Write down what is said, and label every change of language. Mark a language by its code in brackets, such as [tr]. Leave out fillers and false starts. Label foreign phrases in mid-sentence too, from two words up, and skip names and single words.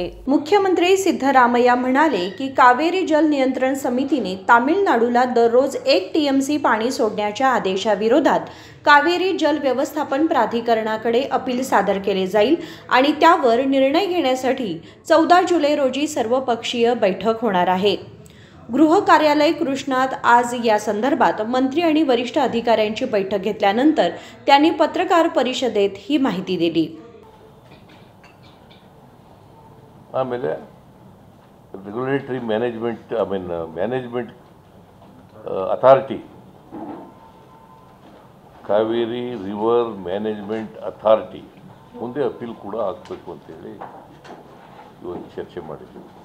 [mr] मुख्यमंत्री सिद्धरामय्या म्हणाले की कावेरी जल नियंत्रण समितीने तामिळनाडूला दररोज 1 TMC पाणी सोडण्याच्या आदेशाविरोधात कावेरी जल व्यवस्थापन प्राधिकरणाकडे अपील सादर केले जाईल आणि त्यावर निर्णय घेण्यासाठी 14 जुलै रोजी सर्वपक्षीय बैठक होणार आहे. गृह कार्यालय कृष्णात आज या संदर्भात मंत्री आणि वरिष्ठ अधिकाऱ्यांची बैठक घेतल्यानंतर त्यांनी पत्रकार परिषदेत ही माहिती दिली. [kn] ಆಮೇಲೆ [en] regulatory management authority Kaveri river management authority [kn] ಮುಂದೆ ಅಪೀಲ್ ಕೂಡ ಆಗಬೇಕು ಅಂತೇಳಿ ಇವತ್ತು ಚರ್ಚೆ ಮಾಡಿದ್ವಿ.